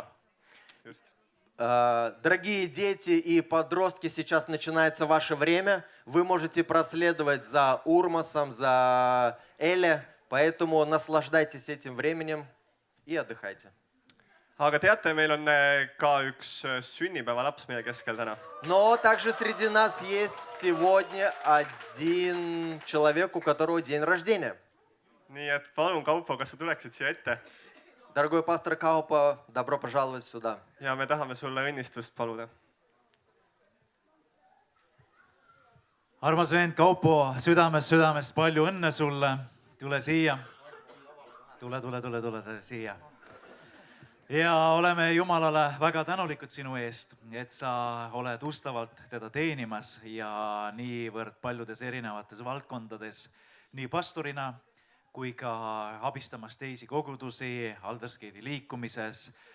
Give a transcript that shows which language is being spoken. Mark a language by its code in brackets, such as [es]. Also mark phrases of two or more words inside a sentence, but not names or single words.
[et] Just. [ru] Дорогие дети и подростки, сейчас начинается ваше время. Вы можете проследовать за Урмасом, за Эле, поэтому наслаждайтесь этим временем и отдыхайте. [et] Aga teate, meil on ka üks sünnipäevalaps meie keskel täna. [ru] Но также среди нас есть сегодня один человек, у которого день рождения. [et] Nii et palun, Kaupo, kas sa tuleksid siia ette? [ru] Дорогой пастор Каупа, добро пожаловать сюда. [et] Ja me tahame sulle õnnistust paluda. Armas vend Kaupo, südamest palju õnne sulle. Tule siia. Tule siia. Ja oleme Jumalale väga tänulikud sinu eest, et sa oled ustavalt teda teenimas ja niivõrd paljudes erinevates valdkondades, nii pastorina kui ka abistamas teisi kogudusi Aldersgate'i liikumises.